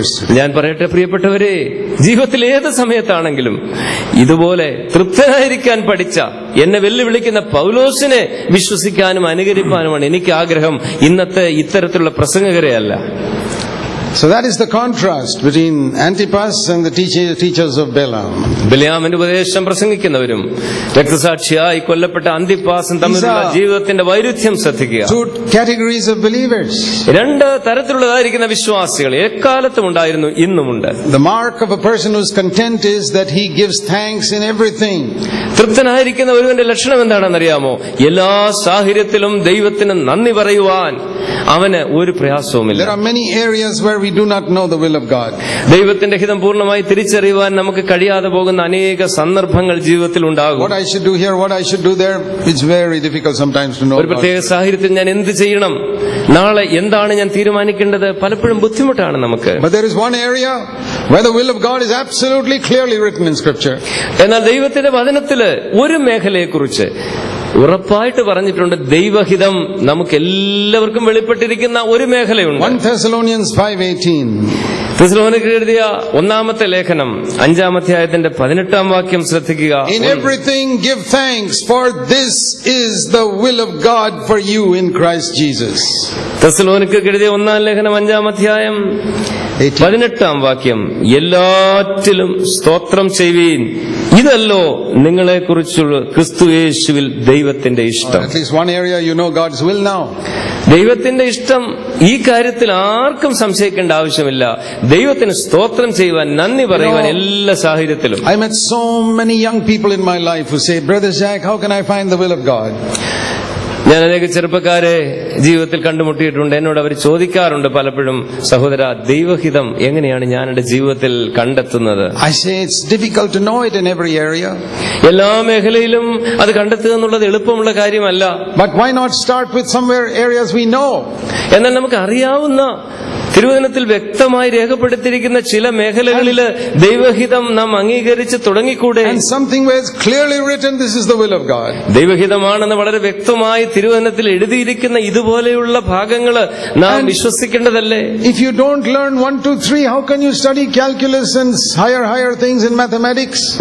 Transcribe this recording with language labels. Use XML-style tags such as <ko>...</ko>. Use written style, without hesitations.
<ml>ഞാൻ പറയട്ടെ പ്രിയപ്പെട്ടവരെ, ജീവിതത്തിൽ ഏത് സമയത്താണെങ്കിലും ഇതുപോലെ തൃപ്തനായിരിക്കാൻ പഠിച്ച എന്നെ വെല്ലുവിളിക്കുന്ന പൗലോസിനെ വിശ്വസിക്കാനും അനുകരിക്കാനുമാണ് എനിക്ക് ആഗ്രഹം, ഇന്നത്തെ ഇത്തരത്തിലുള്ള പ്രസംഗകരെയല്ല.</ml> <en>So that is the contrast between Antipas and the teachers of Balaam.</en> <ml>ബിലയാമിന്റെ ഉപദേശം പ്രസംഗിക്കുന്നവരും രക്തസാക്ഷിയായി കൊല്ലപ്പെട്ട അന്തിപ്പാസും തമ്മിലുള്ള ജീവിതത്തിന്റെ വൈരുദ്ധ്യം ശ്രദ്ധിക്കുക.</ml> <en>Two categories of believers.</en> <ml>രണ്ട് തരത്തിലുള്ളതായിരിക്കുന്ന വിശ്വാസികൾ എക്കാലത്തും ഉണ്ടായിരുന്നു, ഇന്നുമുണ്ട്.</ml> <en>The mark of a person who is content is that he gives thanks in everything.</en> <ml>തൃപ്തനായിരിക്കുന്ന ഒരുവന്റെ ലക്ഷണം എന്താണെന്നറിയാമോ? എല്ലാ സാഹചര്യത്തിലും ദൈവത്തിന് നന്ദി പറയുവാൻ അവന് ഒരു പ്രയാസവുമില്ല.</ml> <en>There are many areas where we do not know the will of God.</en> <ml>ദൈവത്തിന്റെ ഹിതം പൂർണ്ണമായി തിരിച്ചറിയുവാൻ നമുക്ക് കഴിയാതെ പോകുന്ന അനേക സന്ദർഭങ്ങൾ ജീവിതത്തിൽ ഉണ്ടാകും.</ml> <en>What I should do here, what I should do there, it's very difficult sometimes to know.</en> <ml>ഒരു പ്രത്യേക സാഹചര്യത്തിൽ ഞാൻ എന്ത് ചെയ്യണം, നാളെ എന്താണ് ഞാൻ തീരുമാനിക്കേണ്ടത്, പലപ്പോഴും ബുദ്ധിമുട്ടാണ് നമുക്ക്.</ml> <en>But there is one area where the will of God is absolutely clearly written in Scripture.</en> <ml>എന്നാൽ ദൈവത്തിന്റെ വചനത്തില് ഒരു മേഖലയെക്കുറിച്ച് ഉറപ്പായിട്ട് പറഞ്ഞിട്ടുണ്ട്. ദൈവഹിതം നമുക്ക് എല്ലാവർക്കും വെളിപ്പെട്ടിരിക്കുന്ന ഒരു മേഖലയുണ്ട്.</ml> <en>1 Thessalonians 5:18.</en> <ml>തെസ്സലോനിക്കർ എഴുതിയ ഒന്നാമത്തെ ലേഖനം 5-ാം അധ്യായത്തിന്റെ 18-ാം വാക്യം ശ്രദ്ധിക്കുക.</ml> <en>In everything give thanks, for this is the will of God for you in Christ Jesus.</en> <ml>തെസ്സലോനിക്കർ എഴുതിയ 1-ാം ലേഖനം 5-ാം അധ്യായം 18-ാം വാക്യം, എല്ലാറ്റിലും സ്തോത്രം ചെയ്യുവീൻ, ഇതല്ലോ നിങ്ങളെക്കുറിച്ചുള്ള ക്രിസ്തുയേശുവിൽ ദൈവത്തിന്റെ ഇഷ്ടം.</ml> <en>At least one area you know God's will now.</en> <ml>ദൈവത്തിന്റെ ഇഷ്ടം ഈ കാര്യത്തിൽ ആർക്കും സംശയിക്കേണ്ട ആവശ്യമില്ല. ദൈവത്തിന് സ്തോത്രം ചെയ്യുവാൻ, നന്ദി പറയുവാൻ എല്ലാ സാഹചര്യത്തിലും.</ml> <en>I met so many young people in my life who say, Brother Jack, how can I find the will of God?</en> <ml>ഞാൻ അനേക ചെറുപ്പക്കാരെ ജീവിതത്തിൽ കണ്ടുമുട്ടിയിട്ടുണ്ട്. എന്നോട് അവർ ചോദിക്കാറുണ്ട് പലപ്പോഴും, സഹോദര, ദൈവഹിതം എങ്ങനെയാണ് ഞാൻ എന്റെ ജീവിതത്തിൽ കണ്ടെത്തുന്നത്?</ml> <en>I say it's difficult to know it in every area.</en> <ml>എല്ലാ മേഖലയിലും അത് കണ്ടെത്തുക എന്നുള്ളത് എളുപ്പമുള്ള കാര്യമല്ല.</ml> <en>But why not start with somewhere areas we know?</en> <ml>എന്നാൽ നമുക്ക് അറിയാവുന്ന, തിരുവചനത്തിൽ വ്യക്തമായി രേഖപ്പെടുത്തിയിരിക്കുന്ന ചില മേഖലകളില് ദൈവഹിതം നാം അംഗീകരിച്ച് തുടങ്ങിക്കൂടെ?</ml> <en>And something where it's clearly written, this is the will of God.</en> <ml>ദൈവഹിതമാണെന്ന് വളരെ വ്യക്തമായി തിരുവചനത്തിൽ എഴുതിയിരിക്കുന്ന ഇതുപോലെയുള്ള ഭാഗങ്ങള് നാം വിശ്വസിക്കേണ്ടതല്ലേ?</ml> <en>If you don't learn 1, 2, 3, how can you study calculus and higher things in mathematics?</en>